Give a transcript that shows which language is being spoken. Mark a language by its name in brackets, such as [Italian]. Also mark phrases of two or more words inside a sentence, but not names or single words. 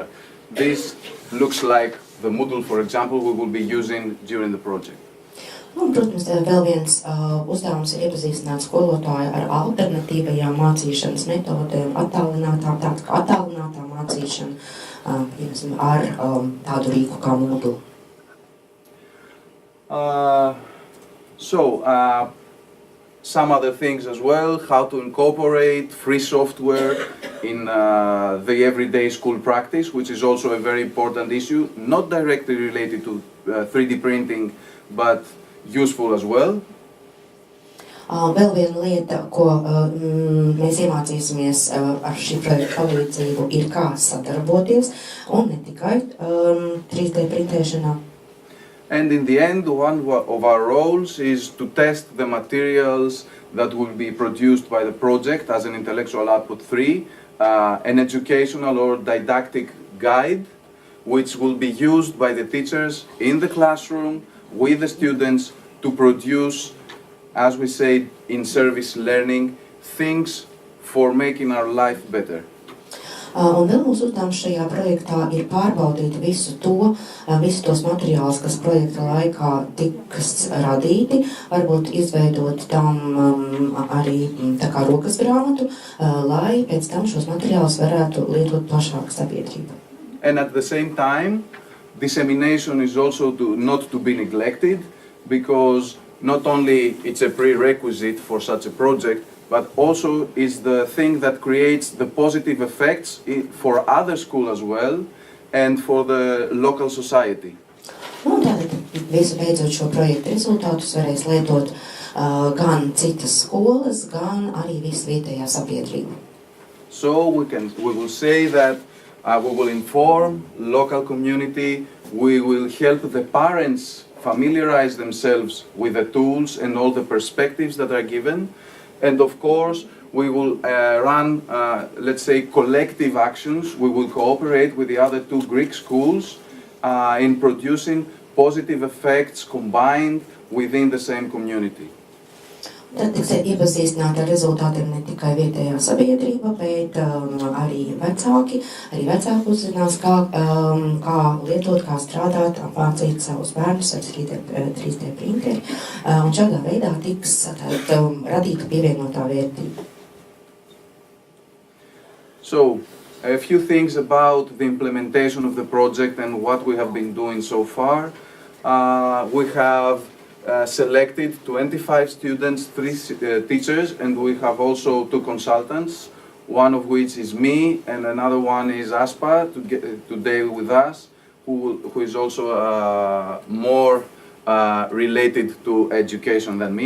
[English] This looks like the Moodle, for example, we will be using during the project. [Latvian] Un, protams, vēl viens uzdevums ir iepazīstināt skolotāju ar alternatīvajām mācīšanas metodēm, attālinātā mācīšana, ar tādu rīku kā Moodle. [English] Some other things as well, how to incorporate free software in the everyday school practice, which is also a very important issue, not directly related to 3D printing, but useful as well. [Latvian] Vēl viena lieta, ko mēs iemācīsimies ar šī projekta palīdzību, ir kā sadarboties, un ne tikai 3D printēšanā. [English] And in the end, one of our roles is to test the materials that will be produced by the project as an intellectual output 3, an educational or didactic guide, which will be used by the teachers in the classroom with the students to produce, as we say in service learning, things for making our life better. [Latvian] Un vēl mūsu uzdevums šajā projektā ir pārbaudīt visus tos materiālus, kas projekta laikā tiks radīti, varbūt izveidot tam arī tā kā rokas grāmatu, lai pēc tam šos materiālus varētu lietot plašāk sabiedrība. [English] And at the same time, dissemination is also not to be neglected, because not only it's a prerequisite for such a project, but also is the thing that creates the positive effects for other schools as well and for the local society. [Latvian] Un tātad visu beidzot šo projektu rezultātus varēs lietot gan citas skolas, gan arī visu vietējā sabiedrība. [English] So we will say that we will inform local community, we will help the parents familiarize themselves with the tools and all the perspectives that are given. And of course, we will run, let's say, collective actions. We will cooperate with the other two Greek schools in producing positive effects combined within the same community. [Latvian] Tad tiks iepazīstināti ar rezultātiem ne tikai vietējā sabiedrība, bet arī vecāki. Arī vecāki uzzinās, kā lietot, kā strādāt, apmācīt savus bērnus ar 3D printeri. Un šādā veidā tiks radīta pievienotā vērtība. [English] So, a few things about the implementation of the project and what we have been doing so far. We have selected 25 students, 3 teachers, and we have also 2 consultants, one of which is me and another one is Aspa today with us, who is also more related to education than me.